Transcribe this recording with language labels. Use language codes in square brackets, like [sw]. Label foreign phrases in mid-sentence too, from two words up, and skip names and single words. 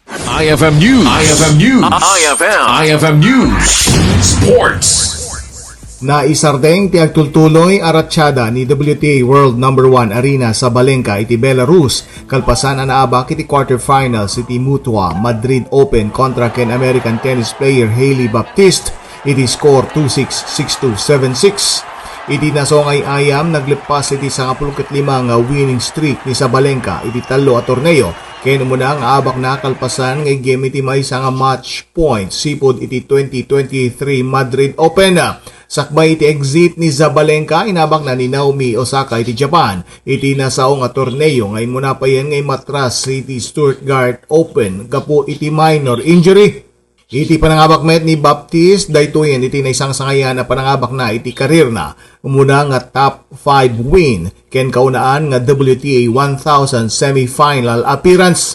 [ilo] IFM News. IFM News. IFM News. Sports. Naisardeng ti agtultuloy aratsyada ni WTA World No. 1 Arena sa Balenka iti Belarus kalpasan anaabak iti quarterfinals iti Mutua Madrid Open kontra ken [en] American tennis player [ilo] Hailey Baptiste iti score 2-6, 6-2, 7-6. Iti nasongay ayam naglipas iti 15 nga [en] winning streak [ilo] ni Sabalenka iti talo a torneo ken umuna nga abak na kalpasan nga game iti maysa nga [en] match point [ilo] sipod iti 2023 Madrid Open. Sakbay iti exit ni Sabalenka inabak na ni Naomi Osaka iti Japan iti nasaong nga torneo ngay muna pa yan ngay matras iti Stuttgart Open gapo iti [en] minor injury. [ilo] Iti panangabak met ni Baptiste daytoyen iti naisang sangayan na panangabak na iti karir na umuna nga [en] top 5 win [ilo] ken kaunaan nga [en] WTA 1000 semifinal appearance.